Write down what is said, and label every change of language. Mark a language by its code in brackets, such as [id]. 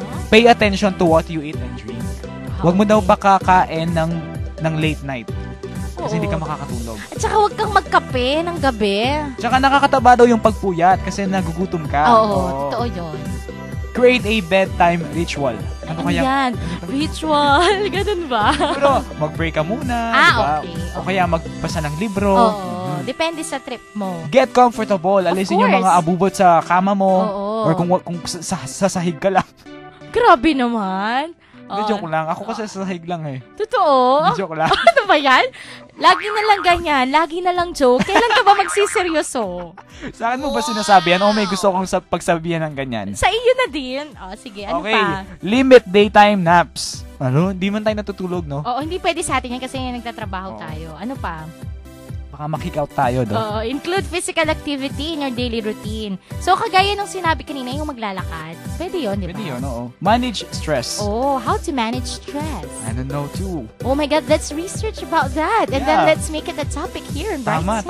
[en] Pay attention to what you eat and drink. [tl] Huwag mo daw pakakain ng late night. Kasi hindi ka makakatulog. At saka huwag kang magkape ng gabi. Tsaka nakakataba daw yung pagpuyat kasi nagugutom ka. Oo, totoo yun. [en] Create a bedtime ritual. [tl] Ano kaya? Yan, ritual. Ganun ba? Pero mag-pray ka muna, diba? [en] Okay. [tl] O kaya magbasa ng libro. Oo, depende sa trip mo. [en] Get comfortable. [tl] Alisin yung mga abubot sa kama mo. Or kung sa sahig ka lang. Grabe naman. Joke lang. Ako kasi sa sahig lang eh. Totoo? Joke lang. Ano ba yan? Lagi na lang ganyan. Lagi na lang joke. Kailan ka ba magsiseryoso? Sa akin mo ba sinasabi yan? O may gusto kong pagsabihan ng ganyan? Sa iyo na din. Sige, ano pa? [en] Limit daytime naps. [tl] Hindi man tayo natutulog, no? Oo, hindi pwede sa atin yan kasi nagtatrabaho tayo. Ano pa? Baka makick-out tayo, do. [en] Include physical activity in your daily routine. [tl] So, kagaya nung sinabi kanina, yung maglalakad. Pwede yun, di ba? Pwede yun, oo. [en] Manage stress. How to manage stress. I don't know, too. Oh my God, let's research about that. And then let's make it a topic here in Bright Sin.